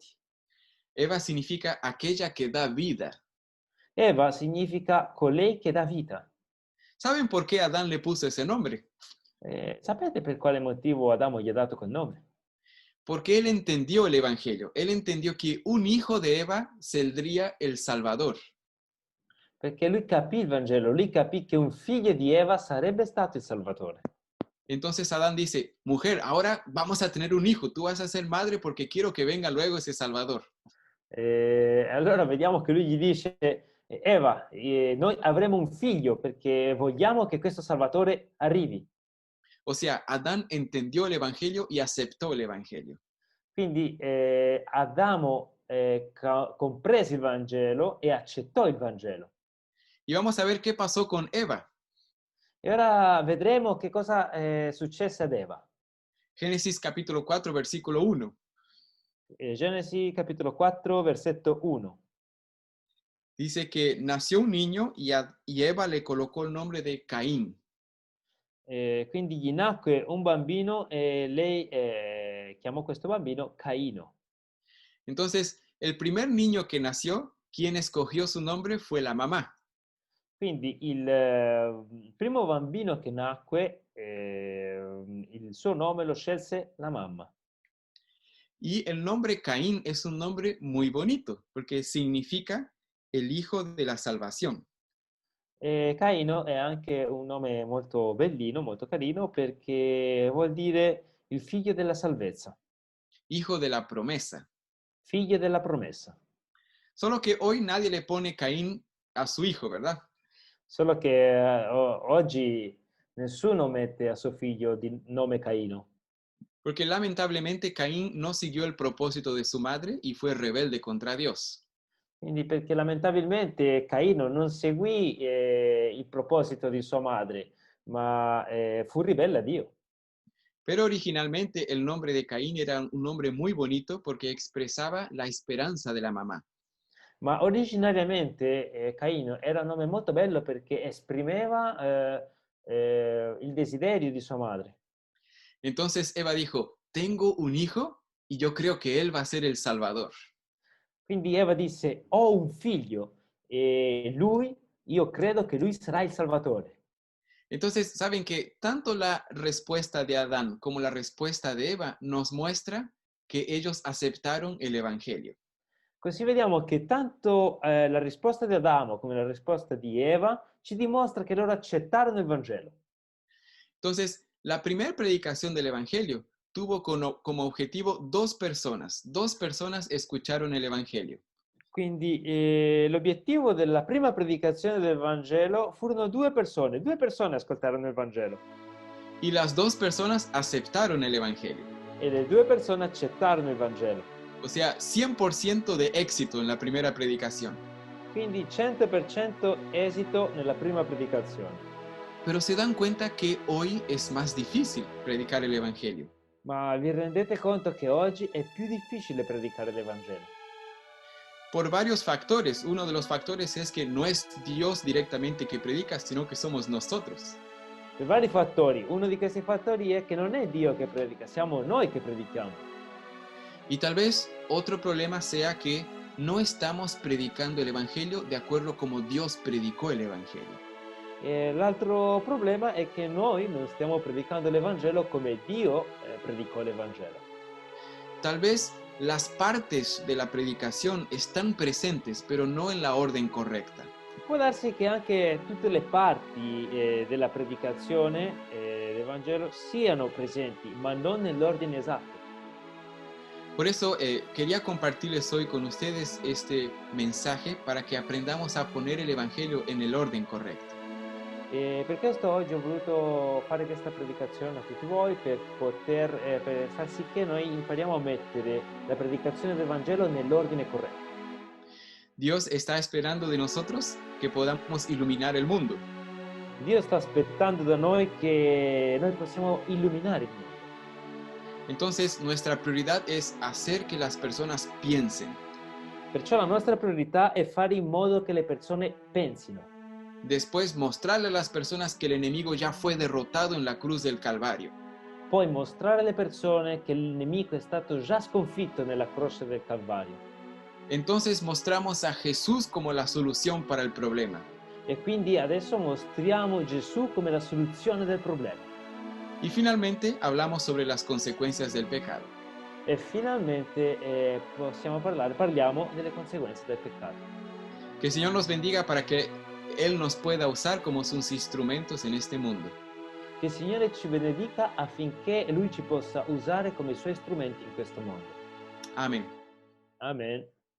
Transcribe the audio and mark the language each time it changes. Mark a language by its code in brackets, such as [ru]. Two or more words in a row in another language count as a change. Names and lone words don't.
[es] Eva significa aquella que da vida. [it] Eva significa colei che dà vita. [es] ¿Saben por qué Adán le puso ese nombre? [it] Sapete per quale motivo Adamo gli ha dato quel nome? [es] Porque él entendió el Evangelio. Él entendió que un hijo de Eva saldría el Salvador. [it] Perché lui capì il Vangelo, lui capì che un figlio di Eva sarebbe stato il Salvatore. [es] Entonces Adán dice, mujer, ahora vamos a tener un hijo, tú vas a ser madre porque quiero que venga luego ese Salvador. [it] Allora vediamo che lui gli dice, Eva, noi avremo un figlio perché vogliamo che questo Salvatore arrivi. [es] O sea, Adán entendió el Evangelio y aceptó el Evangelio. [it] Quindi Adamo comprese il Vangelo e accettò il Vangelo. [es] Y vamos a ver qué pasó con Eva. [it] E ora vedremo che cosa successe ad Eva. [es] Génesis capítulo 4, versículo 1. [it] Genesi capitolo 4, versetto 1. [es] Dice que nació un niño y Eva le colocó el nombre de Caín. [it] Quindi gli nacque un bambino e lei chiamò questo bambino Caino. [es] Entonces, el primer niño que nació quien escogió su nombre fue la mamá. [it] Quindi il primo bambino che nacque, il suo nome lo scelse la mamma. [es] Y el nombre Caín es un nombre muy bonito porque significa el hijo de la salvación. [it] E Caino è anche un nome molto bellino, molto carino, perché vuol dire il figlio della salvezza, [es] Hijo de la promesa. [it] figlio della promessa. [es] Solo que hoy nadie le pone Caín a su hijo, ¿verdad? [it] Solo che oggi nessuno mette a suo figlio di nome Caino, [es] Porque lamentablemente Caín no siguió el propósito de su madre y fue rebelde contra Dios. [it] quindi perché lamentabilmente Caino non seguì il proposito di sua madre, ma fu ribelle a Dio. [es] Pero originalmente el nombre de Caín era un nombre muy bonito porque expresaba la esperanza de la mamá. [it] Ma originariamente Caino era un nome molto bello perché esprimeva il desiderio di sua madre. [es] Entonces Eva dijo, tengo un hijo y yo creo que él va a ser el Salvador. [it] Quindi Eva disse, ho un figlio e io credo che lui sarà il Salvatore. [es] Entonces, saben que tanto la respuesta de Adán como la respuesta de Eva nos muestra que ellos aceptaron el Evangelio. [it] Così vediamo che tanto la risposta di Adamo come la risposta di Eva ci dimostra che loro accettarono il Vangelo. [es] Entonces, la primera predicación del Evangelio tuvo como objetivo dos personas escucharon el Evangelio. [it] Quindi l'obiettivo della prima predicazione del Vangelo furono due persone ascoltarono il Vangelo [es] Y las dos personas aceptaron el Evangelio. [it] e le due persone accettarono il Vangelo. [es] O sea, 100% de éxito en la primera predicación. [it] Quindi 100% esito nella prima predicazione. [es] Pero se dan cuenta que hoy es más difícil predicar el Evangelio. [it] Ma vi rendete conto che oggi è più difficile predicare l'Evangelo? [es] Por varios factores. Uno de los factores es que no es Dios directamente que predica, sino que somos nosotros. [it] Per vari fattori. Uno di questi fattori è che non è Dio che predica, siamo noi che predichiamo. [es] Y tal vez otro problema sea que no estamos predicando el Evangelio de acuerdo como Dios predicó el Evangelio. [it] E l'altro problema è che noi non stiamo predicando l'Evangelo come Dio predicò l'Evangelo. [es] Tal vez las partes de la predicación están presentes, pero no en la orden correcta. [it] Può darsi che anche tutte le parti della predicazione dell'Evangelo siano presenti, ma non nell'ordine esatto. [es] Por eso quería compartirles hoy con ustedes este mensaje para que aprendamos a poner el Evangelio en el orden correcto. [it] E per questo oggi ho voluto fare questa predicazione a tutti voi per per far sì che noi impariamo a mettere la predicazione del Vangelo nell'ordine corretto. [es] Dios está esperando de nosotros que podamos iluminar el mundo. [it] Dio sta aspettando da noi che noi possiamo illuminare il mondo. [es] Entonces, nuestra prioridad es hacer que las personas piensen. [it] Perciò la nostra priorità è fare in modo che le persone pensino. [es] Después, mostrarle a las personas que el enemigo ya fue derrotado en la cruz del Calvario. [it] Poi mostrare alle persone che il nemico è stato già sconfitto nella croce del Calvario. [es] Entonces, mostramos a Jesús como la solución para el problema. [it] E quindi adesso mostriamo Gesù come la soluzione del problema. [es] Y finalmente, hablamos sobre las consecuencias del pecado. [it] E finalmente parliamo delle conseguenze del peccato. [es] Que el Señor nos bendiga para que Él nos pueda usar como sus instrumentos en este mundo. [it] Che il Signore ci benedica affinché Lui ci possa usare come i Suoi strumenti in questo mondo. [es] Amén. [it] Amen.